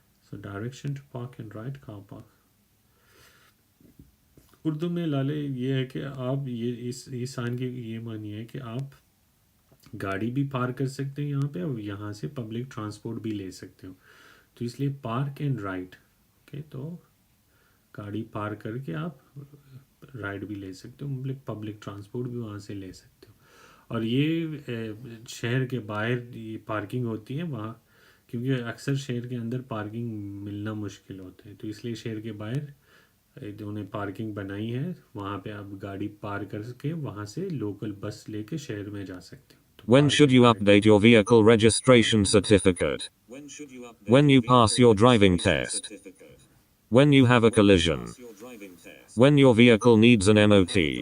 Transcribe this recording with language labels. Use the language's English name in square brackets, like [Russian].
[English] So direction to park and right, car park. [Hindi] Urdu में लाले ये है कि आप ये इस साइन की ये मानिए है कि आप गाड़ी भी पार्क कर सकते हैं यहाँ पे और यहाँ से पब्लिक ट्रांसपोर्ट भी ले सकते हो, तो इसलिए पार्क एंड राइड. ओके, तो गाड़ी पार्क करके आप राइड भी ले सकते हो, मतलब पब्लिक ट्रांसपोर्ट भी वहाँ से ले सकते हो. और ये शहर के बाहर ये पार्किंग होती है वहाँ, क्योंकि अक्सर शहर के अंदर पार्किंग मिलना मुश्किल होता है, तो इसलिए शहर के बाहर उन्होंने पार्किंग बनाई है, वहाँ पे आप गाड़ी पार्क करके वहाँ से लोकल बस लेके शहर में जा सकते हो. [English] When should you update your vehicle registration certificate? When you pass your driving test. When you have a collision. When your vehicle needs an MOT.